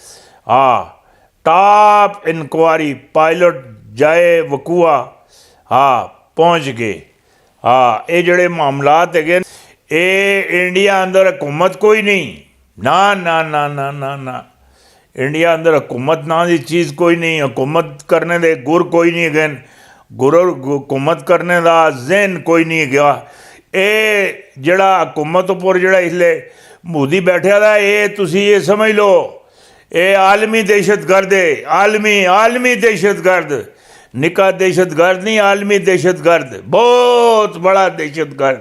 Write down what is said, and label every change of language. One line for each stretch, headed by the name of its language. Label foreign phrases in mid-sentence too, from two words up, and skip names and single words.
Urdu: ٹاپ انکوائری پائلٹ جائے وقوع پہنچ گئے۔
Punjabi: یہ جڑے معاملات ہے، اے انڈیا اندر حکومت کوئی نہیں، نا نا نا نا نا نا، انڈیا اندر حکومت ناں دی چیز کوئی نہیں، حکومت کرنے دے گر کوئی نہیں ہے، گر حکومت کرنے دا ذہن کوئی نہیں گیا. ایہ جڑا حکومت اپر جڑا اسلے مودی بیٹھا دا، ایہ تسی ایہ سمجھ لو ایہ عالمی دہشت گرد ہے، عالمی دہشت گرد، نکا دہشت گرد نہیں، عالمی دہشت گرد، بہت بڑا دہشت گرد.